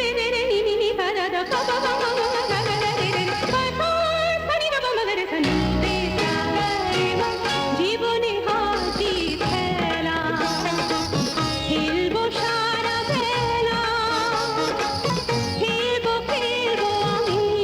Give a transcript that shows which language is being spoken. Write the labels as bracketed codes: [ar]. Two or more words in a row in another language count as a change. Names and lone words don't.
[bn] రే రే రే ని ని ని ప ద ద ప ప ప మ మ మ గ గ రే రే రే ప ప సని ద ప మ గ రే సని রে সা রে ম জীবনে হাসি খেলা খেলবো সারা বেলা খেলবো খেলবো আমি